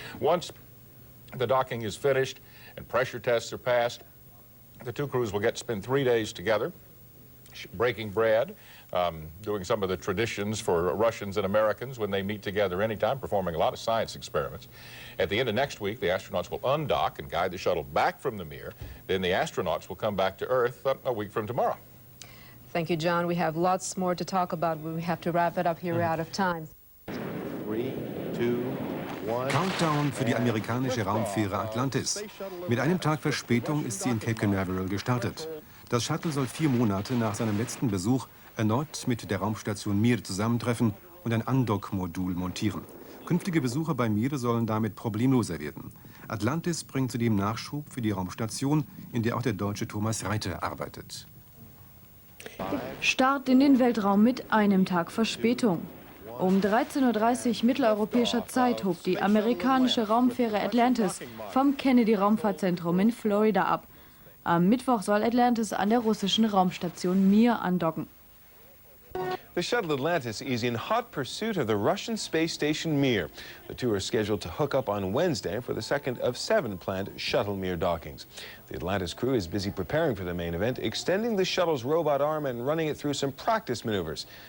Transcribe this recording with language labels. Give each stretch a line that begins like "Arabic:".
English: Once the docking is finished and pressure tests are passed, the 2 crews will get to spend 3 days together, breaking bread, doing some of the traditions for Russians and Americans when they meet together anytime, performing a lot of science experiments. At the end of next week, the astronauts will undock and guide the shuttle back from the Mir. Then the astronauts will come back to Earth a week from tomorrow. Thank you, John. We have lots more to talk about, but we have to wrap it up here. We're out of time. 3, 2, 1.
German: Countdown für die amerikanische Raumfähre Atlantis. Mit einem Tag Verspätung ist sie in Cape Canaveral gestartet. Das Shuttle soll 4 Monate nach seinem letzten Besuch erneut mit der Raumstation Mir zusammentreffen und ein Andock-Modul montieren. Künftige Besucher bei Mir sollen damit problemloser werden. Atlantis bringt zudem Nachschub für die Raumstation, in der auch der deutsche Thomas Reiter arbeitet. Start in den Weltraum mit einem Tag Verspätung. Um 13:30 Uhr mitteleuropäischer Zeit hob die amerikanische Raumfähre Atlantis vom Kennedy-Raumfahrtzentrum in Florida ab. Am Mittwoch soll Atlantis an der russischen Raumstation Mir andocken.
English: The Shuttle Atlantis is in hot pursuit of the Russian space station Mir. The 2 are scheduled to hook up on Wednesday for the second of 7 planned Shuttle Mir dockings. The Atlantis crew is busy preparing for the main event, extending the shuttle's robot arm and running it through some practice maneuvers.